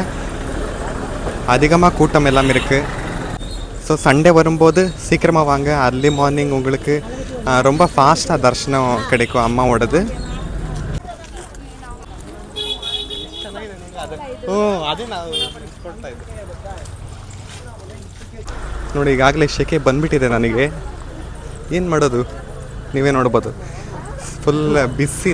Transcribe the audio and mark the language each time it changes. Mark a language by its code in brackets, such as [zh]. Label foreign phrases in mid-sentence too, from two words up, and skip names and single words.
[ta] அதிகமாக கூட்டம் எல்லாம் இருக்குது. [en] so Sunday [ta] வரும்போது சீக்கிரமாக வாங்க. [en] early morning [ta] உங்களுக்கு ரொம்ப ஃபாஸ்ட்டாக தரிசனம் கிடைக்கும் அம்மாவோடது. [kn] ನೋಡಿ ಈಗಾಗಲೇ ಶೆಕೆ ಬಂದುಬಿಟ್ಟಿದೆ ನನಗೆ. ಏನು ಮಾಡೋದು ನೀವೇ ನೋಡ್ಬೋದು. ಫುಲ್ ಬಿಸಿ.